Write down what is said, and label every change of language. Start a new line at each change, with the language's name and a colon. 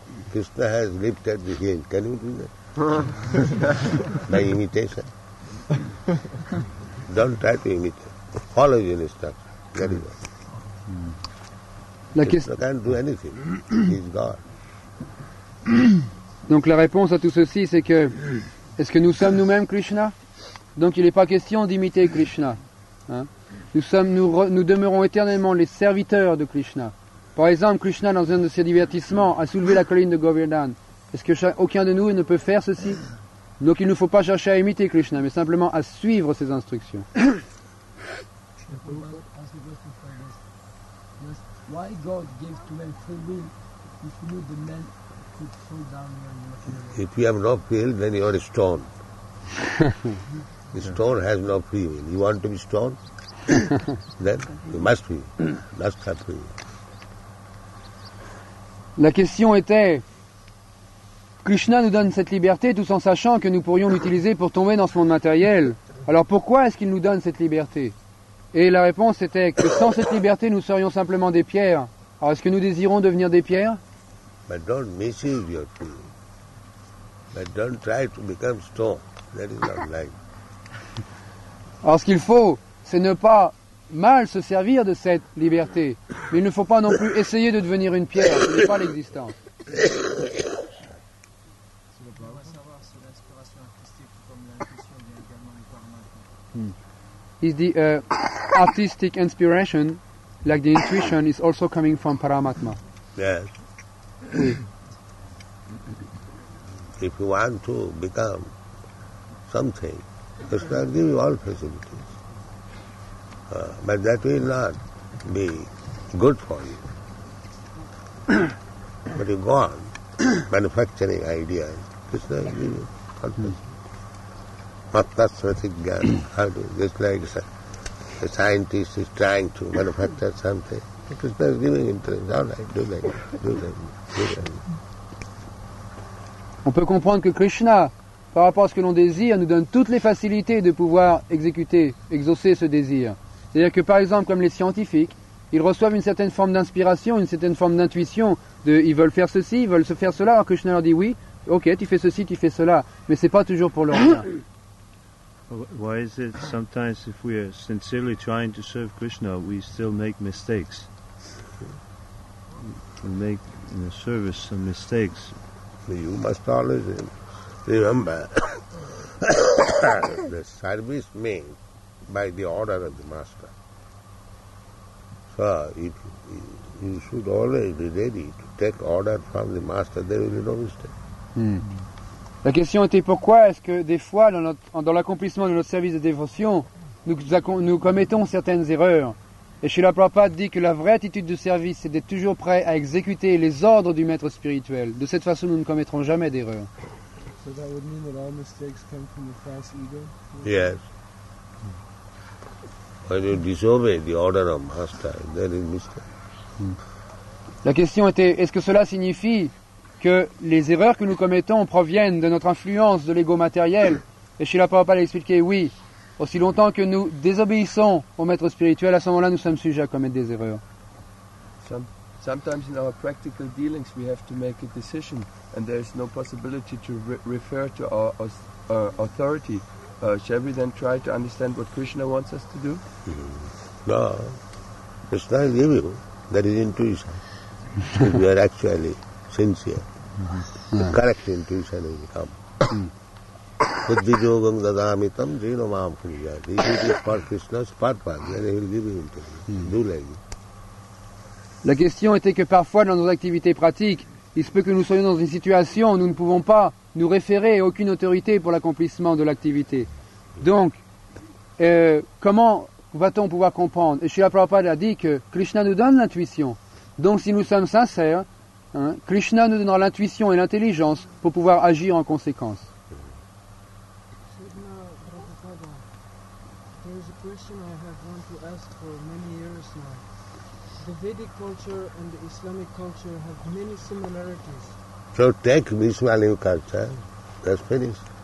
English: Krishna has lifted the hill. Can you do that? By imitation. Don't try to imitate. Follow the instruction. Very well. Krishna can't do anything. He is God.
French: Donc la réponse à tout ceci, c'est que, est-ce que nous sommes nous-mêmes Krishna? Donc il n'est pas question d'imiter Krishna. Hein? Nous demeurons éternellement les serviteurs de Krishna. Par exemple, Krishna, dans un de ses divertissements, a soulevé la colline de Govardhan. Est-ce que aucun de nous ne peut faire ceci? Donc il ne faut pas chercher à imiter Krishna, mais simplement à suivre ses instructions.
English: Why God gives to men free will if you know the men could fall down here? If you have no free will, then you are a stone. The stone has no free will. You want to be stone? Then you must have free will.
French: La question était, Krishna nous donne cette liberté tout en sachant que nous pourrions l'utiliser pour tomber dans ce monde matériel. Alors pourquoi est-ce qu'il nous donne cette liberté? Et la réponse était que sans cette liberté, nous serions simplement des pierres. Alors est-ce que nous désirons devenir des pierres?
English: But don't misuse your free will. But don't try to become stone. That is not life.
French: Alors ce qu'il faut, c'est ne pas mal se servir de cette liberté. Mais il ne faut pas non plus essayer de devenir une pierre. Ce n'est pas l'existence.
English: Is the artistic inspiration, like the intuition, is also coming from Paramatma? Yes. If you want to become something, Krishna will give you all facilities. But that will not be good for you. But you go on manufacturing ideas. Krishna will give you all facilities. Mattasratik Gyan. How do just like a scientist is trying to manufacture something. Krishna is giving interest. All right, do that, do that, do that.
French: On peut comprendre que Krishna, par rapport à ce que l'on désire, nous donne toutes les facilités de pouvoir exaucer ce désir. C'est-à-dire que par exemple, comme les scientifiques, ils reçoivent une certaine forme d'inspiration, une certaine forme d'intuition, ils veulent faire ceci, ils veulent se faire cela, alors Krishna leur dit oui, ok, tu fais ceci, tu fais cela, mais c'est pas toujours pour leur bien.
English: Why is it sometimes if we are sincerely trying to serve Krishna, we still make mistakes? We make in the service some mistakes. You must always remember the service made by the order of the master. So if you should always be ready to take order from the master, there will be no mistake.
French: La question était pourquoi est-ce que des fois, dans l'accomplissement de notre service de dévotion, nous commettons certaines erreurs. Et Srila Prabhupada dit que la vraie attitude de service, c'est d'être toujours prêt à exécuter les ordres du maître spirituel. De cette façon, nous ne commettrons jamais d'erreur.
English: So that would mean that all mistakes come from the false ego? Yes. When you disobey the order of master, there is mistake.
French: La question était, est-ce que cela signifie que les erreurs que nous commettons proviennent de notre influence de l'ego matériel? Et Srila Prabhupada a expliqué, oui, aussi longtemps que nous désobéissons au maître spirituel, à ce moment-là, nous sommes sujets à commettre des erreurs.
English: Sometimes in our practical dealings we have to make a decision and there is no possibility to refer to our authority. Shall we then try to understand what Krishna wants us to do? No. Krishna is giving. That is intuition. If you are actually sincere, the correct intuition will come.
Sanskrit: Buddhi yogam dadamitam jino mam punyati.
English: If it is for Krishna's purpose, then he will give you intuition. Do like it.
French: La question était que parfois dans nos activités pratiques, il se peut que nous soyons dans une situation où nous ne pouvons pas nous référer à aucune autorité pour l'accomplissement de l'activité. Donc, comment va-t-on pouvoir comprendre? Et Srila Prabhupada a dit que Krishna nous donne l'intuition. Donc si nous sommes sincères, Krishna nous donnera l'intuition et l'intelligence pour pouvoir agir en conséquence.
English: There is a question I have wanted to ask for many years now. The Vedic culture and the Islamic culture have many similarities. So take Islamic culture, that's finished.